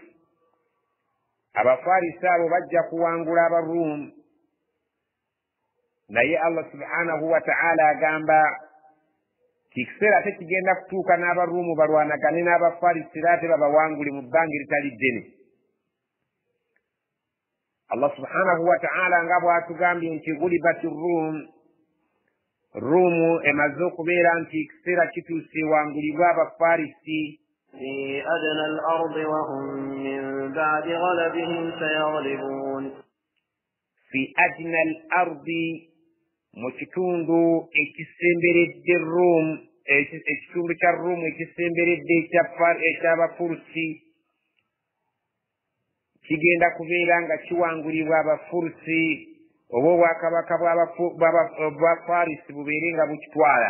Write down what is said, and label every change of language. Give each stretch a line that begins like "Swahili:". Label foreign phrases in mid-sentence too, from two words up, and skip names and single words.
Ganda: Abafarisi abo bajja kuwangula Abaruumu, naye Allah
Arabic: سبحانه وتعالى
Ganda: agamba kikiseera tekigenda kutuuka n'Abaruumu balwanagane n'Abafarisi era ate babawangule mu bbanga eritali ddene. Allah
Arabic: سبحانه وتعالى
Ganda: nga bw'atugambye nti
Arabic: غلبت الروم
Ganda: emaze okubeera nti ekiseera kituuse ewangulibwa Abafarisi.
Arabic: في أدنى الأرض وهم من بعد غلبهم سيغلبون. في أدنى الأرض
Ganda: mu kitundu ekisemberedde Ruumu, ekitundu kya Ruumu ekisemberedde eky'Abafurusi kigenda kubeera nga kiwangulibwa Abafurusi oba obwakabaka bw'Abafarisi bubeere nga bukitwala.